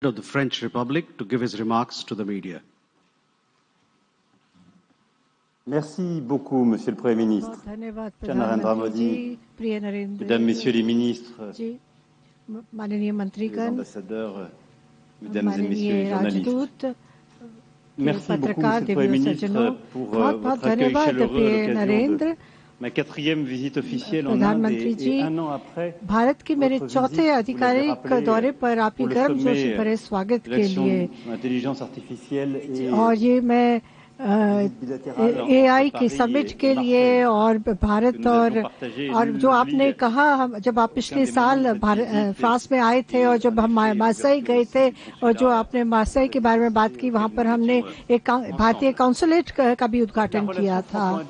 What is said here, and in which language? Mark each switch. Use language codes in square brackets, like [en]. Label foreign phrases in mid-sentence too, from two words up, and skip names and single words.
[en] of the French Republic to give his remarks to the media. [fr] Merci beaucoup, Monsieur le Premier ministre. Cher Narendra Modi, Mesdames, Messieurs les ministres, les ambassadeurs, Mesdames et Messieurs les journalistes. Merci beaucoup, Monsieur le Premier ministre, pour votre accueil chaleureux à l'occasion de ma 4e visite officielle en Inde et 1 an après [hi] भारत के मेरे चौथे आधिकारिक दौरे पर आपकी गर्मजोशी भरे स्वागत के लिए [fr] l'intelligence artificielle et [hi] और ये मैं AI के समिट के लिए और भारत और जो आपने कहा हम जब आप पिछले साल फ्रांस में आए थे और जब हम मार्सेई गए थे और जो आपने मार्सेई के बारे में बात की वहाँ पर हमने एक भारतीय काउंसुलेट का भी उद्घाटन किया था।